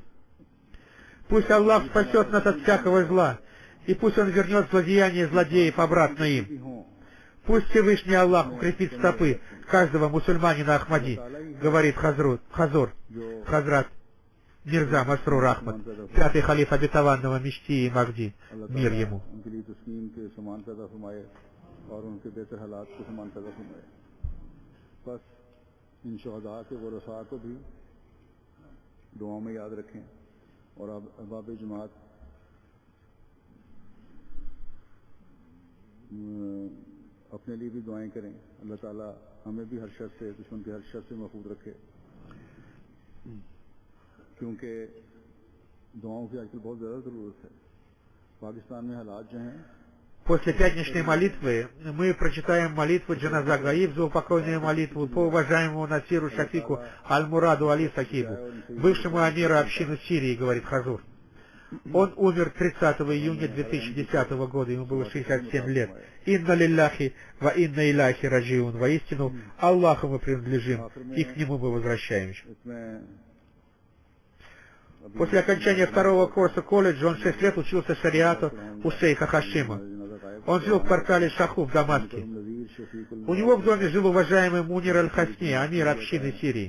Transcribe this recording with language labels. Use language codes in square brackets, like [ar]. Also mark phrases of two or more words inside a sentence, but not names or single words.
[ru] Пусть Аллах спасет нас от всякого зла, и пусть Он вернет злодеяния злодеев обратно им. Пусть Всевышний Аллах укрепит стопы каждого мусульманина Ахмади, говорит Хазрат Мирза Масрур Ахмад, пятый халиф обетованного Мечти и Махди, мир ему. [ur] ان شہدا کے ورثا کو بھی دعاؤں میں یاد رکھیں اور احباب جماعت اپنے لیے بھی دعائیں کریں. اللہ تعالیٰ ہمیں بھی ہر شر سے، دشمن کے ہر شر سے محفوظ رکھے، کیونکہ دعاؤں کی آج کل بہت زیادہ ضرورت ہے. پاکستان میں حالات جو ہیں, [ru] после пятничной молитвы мы прочитаем молитву [ar] جنازة غائب, [ru] заупокойную молитву по уважаемому Насиру Шафику Аль-Мураду Али Сакибу, бывшему амиру общины Сирии, говорит Хазур. Он умер 30 июня 2010 года, ему было 67 лет. [ar] إنا لله وإنا إليه راجعون. [ru] Воистину, Аллаху мы принадлежим, и к Нему мы возвращаемся. После окончания второго курса колледжа он 6 лет учился шариату у шейха Хашима. Он жил в квартале Шаху в Дамаске. У него в доме жил уважаемый Мунир Аль-Хасни, амир общины Сирии.